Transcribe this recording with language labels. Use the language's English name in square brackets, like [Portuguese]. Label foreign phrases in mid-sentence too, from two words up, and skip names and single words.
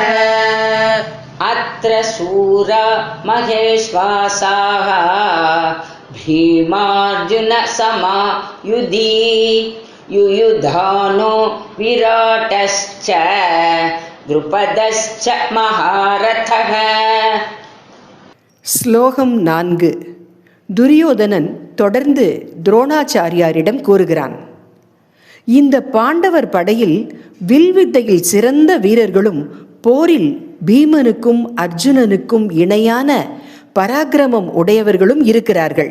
[Sanskrit] अत्र शूरा महेश्वासाः। भीमार्जुन समायुधि। युयुधानो विराटश्च द्रुपदश्च महारथः. [Tamil] ஸ்லோகம் 4. துரியோதனன் தொடர்ந்து துரோணாச்சாரியாரிடம் கூறுகிறான், இந்த பாண்டவர் படையில் வில்வித்தையில் சிறந்த வீரர்களும் போரில் பீமனுக்கும் அர்ஜுனனுக்கும் இணையான பராக்கிரமம் உடையவர்களும் இருக்கிறார்கள்.